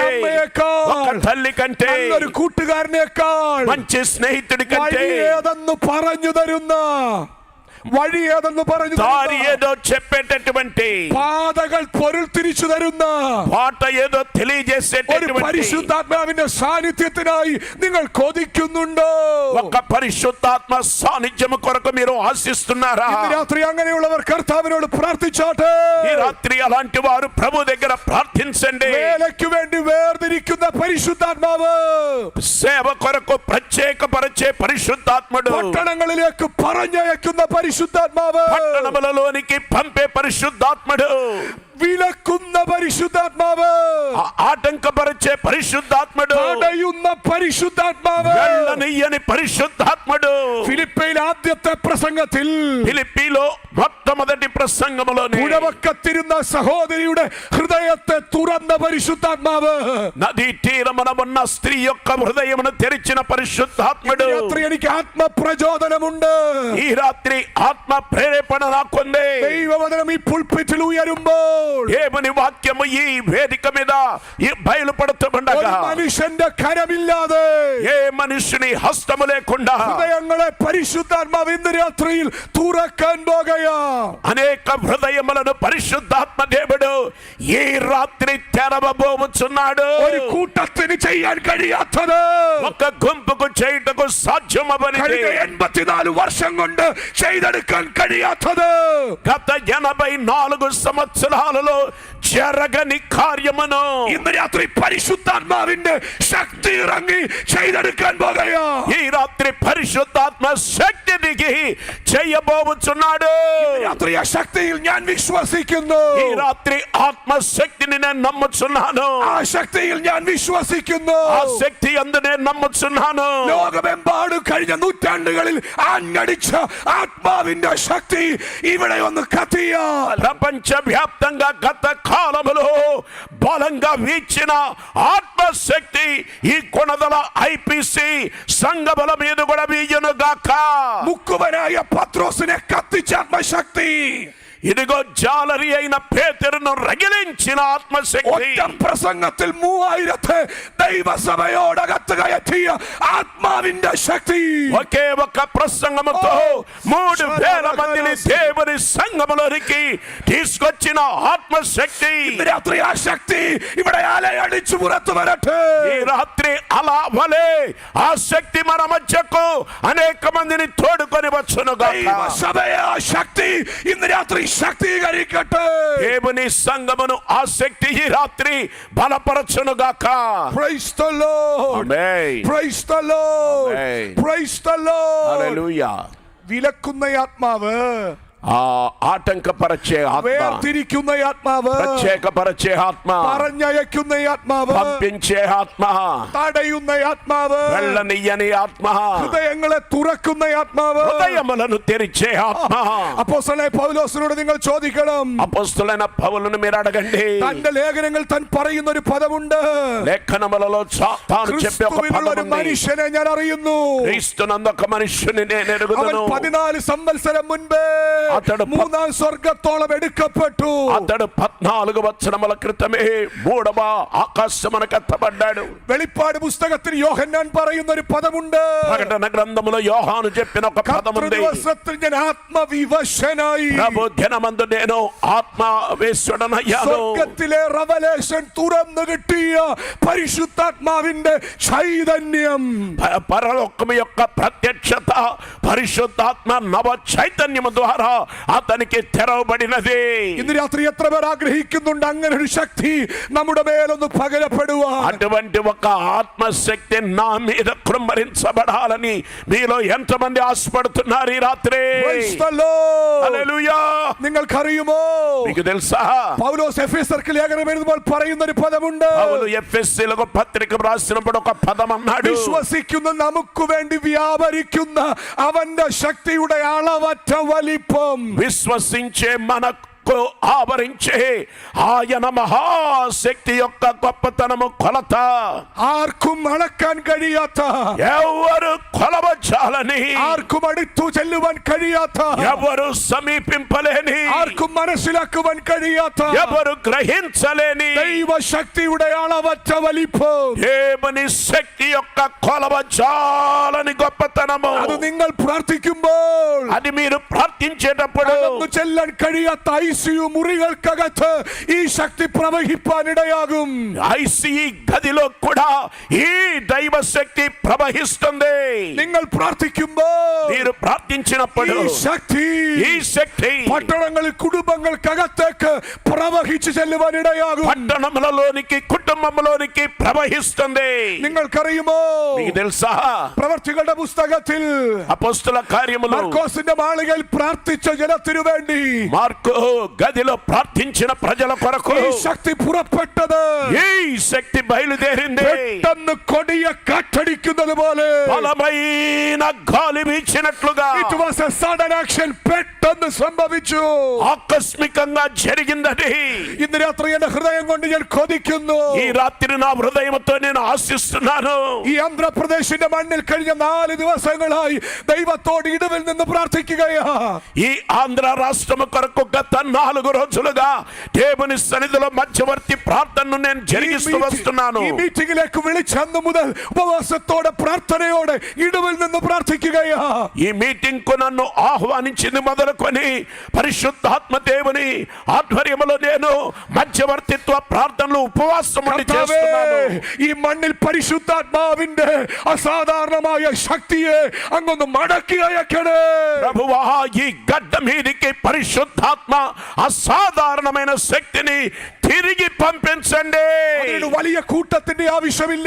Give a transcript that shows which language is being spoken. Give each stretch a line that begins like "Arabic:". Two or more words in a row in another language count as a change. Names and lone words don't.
Malayalam: ഒരമ്മയേക്കാൾ,
Telugu: ఒక తల్లి కంటే,
Malayalam: നല്ലൊരു കൂട്ടുകാരനേക്കാൾ
Telugu: మంచి స్నేహితుడి కంటే,
Malayalam: വഴി ഏതെന്ന് പറഞ്ഞു തരുന്ന, വഴി ഏതെന്ന് പറഞ്ഞു
Telugu: దారి
Malayalam: തരുന്ന,
Telugu: ఏదో చెప్పేటటువంటి,
Malayalam: പാതകൾ പൊരുൾ തിരിച്ചു തരുന്ന
Telugu: పాట ఏదో
Malayalam: ഒരു
Telugu: తెలియజేసేటటువంటి
Malayalam: പരിശുദ്ധാത്മാവിന്റെ സാന്നിധ്യത്തിനായി നിങ്ങൾ കൊതിക്കുന്നുണ്ടോ?
Telugu: ఒక పరిశుద్ధాత్మ సాన్నిధ్యము కొరకు మీరు ఆశిస్తున్నారా?
Malayalam: ഇന്ന് രാത്രി അങ്ങനെയുള്ളവർ കർത്താവിനോട് പ്രാർത്ഥിച്ചാട്ടെ.
Telugu: ఈ రాత్రి అలాంటి వారు ప్రభు దగ్గర ప్రార్థించండి.
Malayalam: വേലയ്ക്ക് വേണ്ടി വേർതിരിക്കുന്ന പരിശുദ്ധാത്മാവ്,
Telugu: సేవ కొరకు ప్రత్యేకపరిచే పరిశుద్ధాత్ముడు,
Malayalam: പട്ടണങ്ങളിലേക്ക് പറഞ്ഞയക്കുന്ന പരിശുദ്ധാത്മാവ്,
Telugu: పట్టణములలోనికి పంపే పరిశుద్ధాత్ముడు,
Malayalam: വിലക്കുന്ന പരിശുദ്ധാത്മാവ്,
Telugu: ఆటంకపరిచే పరిశుద్ధాత్ముడు,
Malayalam: തടയുന്ന പരിശുദ്ധാത്മാവ്.
Telugu: వెళ్ళనీయని పరిశుద్ధాత్ముడు.
Malayalam: ഫിലിപ്പയിൽ ആദ്യത്തെ പ്രസംഗത്തിൽ
Telugu: ఫిలిప్పీలో మొట్టమొదటి ప్రసంగములోనే
Malayalam: പുഴവക്കത്തിരുന്ന സഹോദരിയുടെ ഹൃദയത്തെ തുറന്ന പരിശുദ്ധാത്മാവ്.
Telugu: నదీ తీరమున ఉన్న స్త్రీ యొక్క హృదయమును తెరిచిన పరిశుద్ధాత్ముడు.
Malayalam: രാത്രി എനിക്ക് ആത്മപ്രചോദനമുണ്ട്.
Telugu: ఈ రాత్రి ఆత్మ ప్రేరేపణ నాకుంది.
Malayalam: ദൈവവചനം ഈ പുൾപിറ്റിൽ ഉയരുമ്പോൾ
Telugu: దేవుని వాక్యము ఈ వేదిక మీద ఈ బయలుపడుతుండగా,
Malayalam: ഒരു മനുഷ്യന്റെ കരമില്ലാതെ
Telugu: ఏ మనుషుని హస్తము లేకుండా
Malayalam: ഹൃദയങ്ങളെ പരിശുദ്ധാത്മാവ് ഇന്ന് രാത്രിയിൽ തുറക്കാൻ പോകുകയാ.
Telugu: అనేక హృదయములను పరిశుద్ధాత్మ దేవుడు ఈ రాత్రి తెరవబోచున్నాడు.
Malayalam: ഒരു കൂട്ടത്തിന് ചെയ്യാൻ കഴിയാത്തത്
Telugu: ఒక గుంపుకు చేయుటకు సాధ్యమవనిది,
Malayalam: കഴിഞ്ഞ 84 വർഷം കൊണ്ട് ചെയ്തെടുക്കാൻ കഴിയാത്തത്
Telugu: గత 84 సంవత్సరాలలో జరగని కార్యమును
Malayalam: ഇന്ന് രാത്രി പരിശുദ്ധാത്മാവിന്റെ ശക്തി ഇറങ്ങി ചെയ്തെടുക്കാൻ പോകുകയാ.
Telugu: ఈ రాత్రి పరిశుద్ధాత్మ శక్తి దిగి చేయబోచున్నాడు.
Malayalam: രാത്രി ആ ശക്തിയിൽ ഞാൻ വിശ്വസിക്കുന്നു.
Telugu: ఈ రాత్రి ఆత్మశక్తిని నేను నమ్ముచున్నాను.
Malayalam: ആ ശക്തിയിൽ ഞാൻ വിശ്വസിക്കുന്നു.
Telugu: ఆ శక్తి అందు నేను నమ్ముచున్నాను.
Malayalam: ലോകമെമ്പാടും കഴിഞ്ഞ നൂറ്റാണ്ടുകളിൽ ആഞ്ഞടിച്ച ആത്മാവിന്റെ ശക്തി ഇവിടെ ഒന്ന് കത്തിയാൽ
Telugu: ప్రపంచ వ్యాప్తంగా గత కాలములో బలంగా వీచిన ఆత్మశక్తి ఈ కొనదల ఐపీసీ సంఘముల మీద కూడా వీయును గాక.
Malayalam: മുക്കുവനായ പത്രോസിനെ കത്തിച്ച ആത്മശക്തി
Telugu: ఇదిగో జాలరి అయిన పేతురును రగిలించిన ఆత్మశక్తి,
Malayalam: ഒറ്റ പ്രസംഗത്തിൽ 3000 ദൈവസഭയോടകത്ത് കയറ്റിയ ആത്മാവിന്റെ ശക്തി,
Telugu: ఒకే ఒక ప్రసంగముతో 3000 మందిని దేవుని సంఘములోనికి తీసుకొచ్చిన ఆత్మశక్తి.
Malayalam: രാത്രി ആ ശക്തി ഇവിടെ അലയടിച്ചു പുറത്തു വരട്ടെ.
Telugu: ఈ రాత్రి అలా వలే ఆ శక్తి మన మధ్యకు అనేక మందిని తోడుకొని వచ్చును గాక.
Malayalam: ദൈവസഭയെ ആ ശക്തി ഇന്ന് രാത്രി ശക്തീകരിക്കട്ടെ.
Telugu: దేవుని సంఘమును ఆ శక్తి ఈ రాత్రి బలపరచును గాక.
English: Praise the Lord.
Telugu: ఆమేన్.
English: Praise the Lord. Amen. Praise the Lord.
Telugu: హల్లెలూయా.
Malayalam: വിലക്കുന്ന ആത്മാവ്,
Telugu: ఆ ఆటంకపరచే ఆత్మ,
Malayalam: വേർതിരിക്കുന്ന ആത്മാവ്,
Telugu: ప్రత్యేకపరచే ఆత్మ,
Malayalam: പറഞ്ഞയക്കുന്ന ആത്മാവ്,
Telugu: పంపించే ఆత్మ,
Malayalam: തടയുന്ന ആത്മാവ്,
Telugu: వెళ్ళనియని ఆత్మ,
Malayalam: ഹൃദയങ്ങളെ തുറക്കുന്ന ആത്മാവ്,
Telugu: హృదయములను తెరిచే ఆత్మ.
Malayalam: അപ്പോസ്തലനായ പൗലോസിനോട് നിങ്ങൾ ചോദിക്കണം.
Telugu: అపోస్తలుడైన పౌలును మీరు అడగండి.
Malayalam: തന്റെ ലേഖനങ്ങൾ താൻ പറയുന്ന ഒരു പദമുണ്ട്.
Telugu: లేఖనములలో తాను చెప్పే ఒక
Malayalam: ക്രിസ്തുവിനുള്ള ഒരു
Telugu: పదం ఉంది.
Malayalam: മനുഷ്യനെ ഞാൻ അറിയുന്നു.
Telugu: క్రీస్తునందొక మనుష్యుని నేను
Malayalam: അവൻ
Telugu: ఎరుగుదును.
Malayalam: 14 സംവത്സരം മുൻപേ
Telugu: అతడు
Malayalam: 3ാം സ്വർഗത്തോളം എടുക്കപ്പെട്ടു.
Telugu: అతడు 14 సంవత్సరముల క్రితమే 3వ ఆకాశమునకు ఎత్తబడ్డాడు.
Malayalam: വെളിപ്പാട് പുസ്തകത്തിൽ യോഹന്നാൻ പറയുന്ന ഒരു പദമുണ്ട്.
Telugu: ప్రకటన గ్రంథములో యోహాను చెప్పిన ఒక పదం ఉంది.
Malayalam: ദിവസത്തിൽ ഞാൻ ആത്മവിവശനായി.
Telugu: ప్రభు దినమందు నేను ఆత్మవేశ్వడనయ్యాను.
Malayalam: സ്വർഗത്തിലെ റവലേഷൻ തുറന്നു കിട്ടിയ പരിശുദ്ധാത്മാവിന്റെ ചൈതന്യം,
Telugu: పరలోకము యొక్క ప్రత్యక్షత పరిశుద్ధాత్మ నవ చైతన్యము ద్వారా అతనికి తెరవబడినది.
Malayalam: ഇന്ന് രാത്രി എത്ര പേർ ആഗ്രഹിക്കുന്നുണ്ട് അങ്ങനെ ഒരു ശക്തി നമ്മുടെ മേലൊന്ന് പകരപ്പെടുവാൻ?
Telugu: అటువంటి ఒక ఆత్మశక్తి నా మీద కృమ్మరించబడాలని మీలో ఎంతమంది ఆశపడుతున్నారు ఈ రాత్రి?
English: Praise the Lord.
Telugu: హల్లెలూయా.
Malayalam: നിങ്ങൾക്കറിയുമോ,
Telugu: మీకు తెలుసా
Malayalam: പൗലോസ് എഫേസ്യർക്ക് ലേഖനം എഴുതുമ്പോൾ പറയുന്ന ഒരു പദമുണ്ട്.
Telugu: పౌలు ఎఫెసీయులకు పత్రిక రాసినప్పుడు ఒక పదం అన్నాడు.
Malayalam: വിശ്വസിക്കുന്ന നമുക്ക് വേണ്ടി വ്യാപരിക്കുന്ന അവന്റെ ശക്തിയുടെ അളവറ്റ വലിപ്പം.
Telugu: విశ్వసించే మనకు ఆవరించే ఆయన మహాశక్తి యొక్క గొప్పతనము కొలత
Malayalam: ആർക്കും അളക്കാൻ കഴിയാത്ത,
Telugu: ఎవరు కొలవచాలని,
Malayalam: ആർക്കും അടുത്തു ചെല്ലുവാൻ കഴിയാത്ത,
Telugu: ఎవరు సమీపింపలేని,
Malayalam: ആർക്കും മനസ്സിലാക്കുവാൻ കഴിയാത്ത
Telugu: ఎవరు గ్రహించలేని
Malayalam: ദൈവശക്തിയുടെ അളവറ്റ വലിപ്പം.
Telugu: దేవుని శక్తి యొక్క కొలవచాలని గొప్పతనము.
Malayalam: അത് നിങ്ങൾ പ്രാർത്ഥിക്കുമ്പോൾ
Telugu: అది మీరు ప్రార్థించేటప్పుడు
Malayalam: കടന്നു ചെല്ലാൻ കഴിയാത്ത ICU മുറികൾക്കകത്ത് ഈ ശക്തി പ്രവഹിപ്പാനിടയാകും.
Telugu: ఐసీయూ గదిలో కూడా ఈ దైవ శక్తి ప్రవహిస్తుంది.
Malayalam: നിങ്ങൾ പ്രാർത്ഥിക്കുമ്പോൾ
Telugu: మీరు ప్రార్థించినప్పుడు ఈ శక్తి
Malayalam: പട്ടണങ്ങളിൽ കുടുംബങ്ങൾക്കകത്തേക്ക് പ്രവഹിച്ചു ചെല്ലുവാനിടയാകും.
Telugu: పట్టణములలోనికి కుటుంబంలోనికి ప్రవహిస్తుంది.
Malayalam: നിങ്ങൾക്കറിയുമോ,
Telugu: మీకు తెలుసా
Malayalam: പ്രവർത്തികളുടെ പുസ്തകത്തിൽ
Telugu: అపోస్తల కార్యములు
Malayalam: മർക്കോസിന്റെ മാളികയിൽ പ്രാർത്ഥിച്ച ജനത്തിനു വേണ്ടി
Telugu: మార్కు గదిలో ప్రార్థించిన ప్రజల కొరకు
Malayalam: ഈ ശക്തി പുറപ്പെട്ടത്
Telugu: ఈ శక్తి బయలుదేరింది.
Malayalam: പെട്ടെന്ന് കൊടിയ കാറ്റടിക്കുന്നത് പോലെ,
Telugu: బలమైన గాలి వీచినట్లుగా
English: it was a sudden action.
Malayalam: പെട്ടെന്ന് സംഭവിച്ചു.
Telugu: ఆకస్మికంగా జరిగిందని
Malayalam: ഇന്ന് രാത്രി എന്റെ ഹൃദയം കൊണ്ട് ഞാൻ കൊതിക്കുന്നു.
Telugu: ఈ రాత్రి నా హృదయంతో నేను ఆశిస్తున్నాను.
Malayalam: ഈ ആന്ധ്രാപ്രദേശിന്റെ മണ്ണിൽ കഴിഞ്ഞ 4 ദിവസങ്ങളായി ദൈവത്തോട് ഇടവിൽ നിന്ന് പ്രാർത്ഥിക്കുകയാ.
Telugu: ఈ ఆంధ్ర రాష్ట్రము కొరకు గత 4 రోజులుగా దేవుని సన్నిధిలో మధ్యవర్తి ప్రార్థనను నేను జరిగిస్తూ వస్తున్నాను.
Malayalam: ഈ മീറ്റിംഗിലേക്ക് വിളിച്ചന്നു മുതൽ ഉപവാസത്തോടെ പ്രാർത്ഥനയോടെ ഇടവിൽ നിന്ന് പ്രാർത്ഥിക്കുകയാ.
Telugu: ఈ మీటింగ్ కు నన్ను ఆహ్వానించింది మొదలుకొని పరిశుద్ధాత్మ దేవుని ఆధ్వర్యంలో నేను మధ్యవర్తిత్వ ప్రార్థనలు ఉపవాసం ఉండి చేస్తున్నాను.
Malayalam: ഈ മണ്ണിൽ പരിശുദ്ധാത്മാവിന്റെ അസാധാരണമായ ശക്തിയെ അങ്ങൊന്ന് മടക്കി അയക്കണേ.
Telugu: ప్రభువా ఈ గడ్డ మీదికి పరిశుద్ధాత్మ అసాధారణమైన శక్తిని తిరిగి పంపించండి.
Malayalam: വലിയ കൂട്ടത്തിന്റെ ആവശ്യമില്ല.